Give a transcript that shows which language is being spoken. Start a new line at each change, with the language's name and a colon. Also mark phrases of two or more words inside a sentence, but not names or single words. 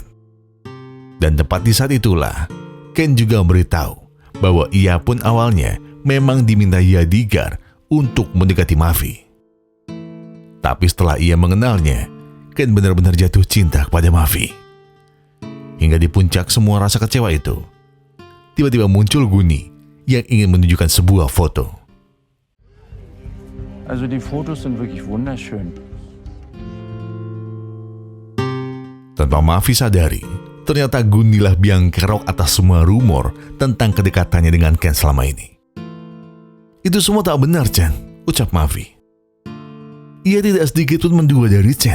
Indonesian: Dan tepat di saat itulah, Ken juga memberitahu bahwa ia pun awalnya memang diminta Yadigar untuk mendekati Mafi. Tapi setelah ia mengenalnya, Ken benar-benar jatuh cinta kepada Mafi. Hingga di puncak semua rasa kecewa itu, tiba-tiba muncul Guni yang ingin menunjukkan sebuah foto.
German: Also die Fotos sind wirklich wunderschön.
Indonesian: Tanpa Mafi sadari, ternyata Gunilah biang kerok atas semua rumor tentang kedekatannya dengan Ken selama ini. Itu semua tak benar, Chen, ucap Mafi. Ia tidak sedikit pun menduga dari Chen.